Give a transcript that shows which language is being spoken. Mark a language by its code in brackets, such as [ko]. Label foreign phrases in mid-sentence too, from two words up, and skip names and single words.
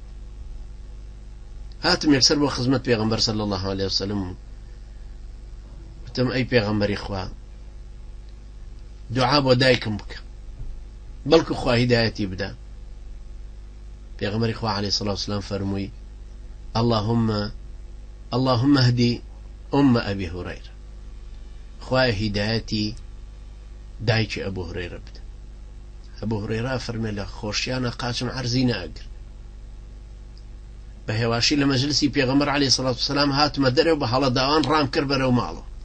[ckb] هاتم یەکسەر بۆ خزمەت پێغەمبەر [ar] صلی الله علیه وسلم [ckb] و وتم ئەی پێغەمبەری خوا دوعا بۆ دایکم بکە بەڵکو خوا هیدایەتی بدە. پێغەمبەری خوا [ar] عەلەیهی سەڵات وسەلام [ckb] فەرمووی [ar] اللهم اهدي أبي هريرة، [ckb] خوای هیدایەتی دایکی ئەبوو هورەیرە بدە. ئەبوو هورەیرە فەرمێ لە خۆشیانە قاچم عەرزی ناگر. بە هێواشی لە مەجلسی پێغەمبەر [ar] عەلەیهی سەڵات وسەلام [ckb] هاتمە دەرێ و بە هەڵە داوان ڕام کرد بەرەو ماڵەوە.